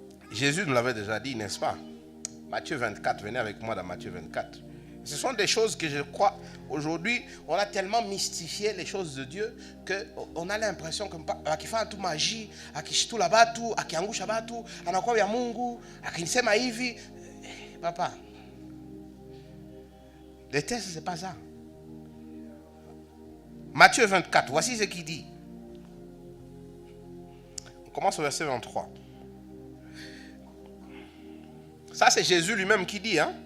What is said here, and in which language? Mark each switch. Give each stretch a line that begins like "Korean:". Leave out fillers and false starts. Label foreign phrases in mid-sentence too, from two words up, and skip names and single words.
French: Jésus nous l'avait déjà dit, n'est-ce pas? Matthieu 24, venez avec moi dans Matthieu 24. Ce sont des choses que je crois, aujourd'hui, on a tellement mystifié les choses de Dieu qu'on a l'impression que
Swahili: akifanya tu magie, akishitula batu, akiangusha batu, anakuwa ya Mungu, akinisema hivi.
French: Papa, le texte, c'est pas ça. Matthieu 24, voici ce qu'il dit. On commence au verset 23. Ça, c'est Jésus lui-même qui dit, hein.